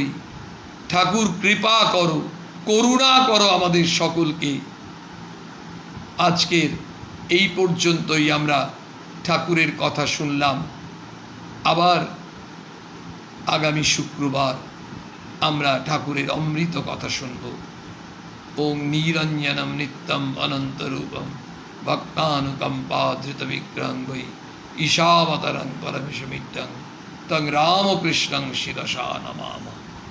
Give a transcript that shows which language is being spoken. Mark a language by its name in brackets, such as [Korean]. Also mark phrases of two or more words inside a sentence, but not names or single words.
[Bangla] ঠাকুর কৃপা করো, করুণা করো আমাদের সকলকে। আজকের এই পর্যন্তই আমরা ঠাকুরের কথা শুনলাম। আবার আগামী শুক্রবার আমরা ঠাকুরের অমৃত কথা শুনব। [Sanskrit] ओं नीरंजनम नित्यम अनंतरूपम भक्तानुकंपाधृत विग्रहं वै ईशावतरं परमेशमित्यं तं रामकृष्णं शिरसा नमामः।